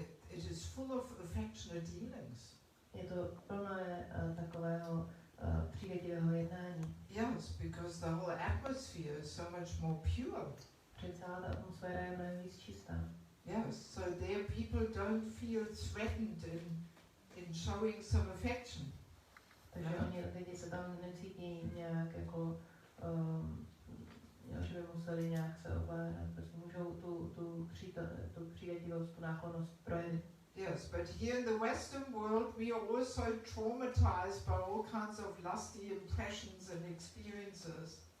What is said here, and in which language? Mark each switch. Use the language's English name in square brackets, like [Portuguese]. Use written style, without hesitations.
[English] It is full of affectionate dealings. [Czech] Je to plné takového přívětivého jednání. [English] Yes, because the whole atmosphere is so much more pure. [Czech] Protože celá ta atmosféra je mnohem víc čistá. [English] Yes, so there people don't feel threatened in showing some affection. [Czech] Takže oni lidi se tam necítí nějak jako, že by museli nějak se obávat, prostě můžou tu přívětivost, tu náklonnost projevit. [English] Yes, but here in the Western world we are also traumatized by all kinds of lusty impressions and experiences.